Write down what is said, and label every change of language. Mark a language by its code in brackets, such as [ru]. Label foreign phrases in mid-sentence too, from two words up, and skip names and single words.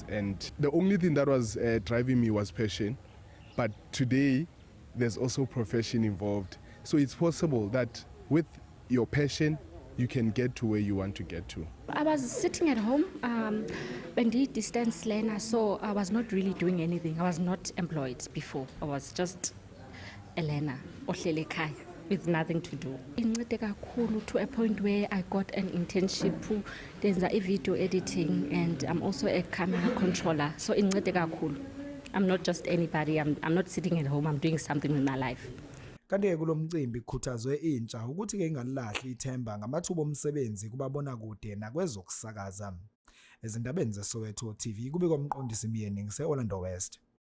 [en] And the only thing that was driving me was passion. But today, there's also profession involved. So it's possible that with your passion, you can get to where you want to get to. I was sitting at home, bendiyi distance learner, so I was not really doing anything. I was not employed before. I was just a learner, [xh] ohleli ekhaya, [en] with nothing to do. [xh] Incede kakhulu [en] to a point where I got an internship ndenza video editing, and I'm also a camera controller. [xh] So incede kakhulu. [en] I'm not just anybody. I'm not sitting at home. I'm doing something with my life. [zu] Kanti kulomcimbi kukhuthazwe intsha ukuthi ke ingalahli ithemba ngamathuba omsebenzi kubabonakude nakwezokusakaza. Ezindabeni zeSoweto TV kubikwa umqondisi Myeneng se Orlando West.